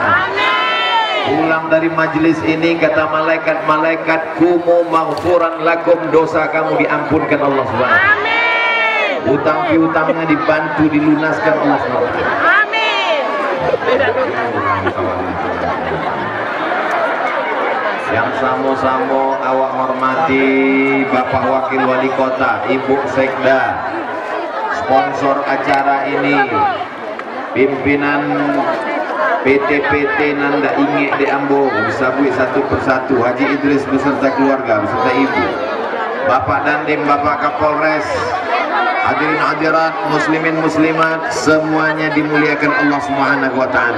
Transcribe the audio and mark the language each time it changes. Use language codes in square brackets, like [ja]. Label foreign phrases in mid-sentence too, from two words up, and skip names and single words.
[id] Pulang dari majelis ini kata malaikat-malaikat, [ar] قوموا مغفورا لكم, [id] dosa kamu diampunkan Allah SWT. Utang piutangnya dibantu dilunaskan Allah SWT. Yang samo-samo awak hormati Bapak Wakil Wali Kota, Ibu Sekda, sponsor acara ini, pimpinan PT-PT Nanda Inge di Ambo, disabui satu persatu, Haji Idris beserta keluarga, beserta Ibu, Bapak Dandim, Bapak Kapolres, hadirin hadirat, muslimin muslimat, semuanya dimuliakan Allah [ar] سبحانه وتعالى.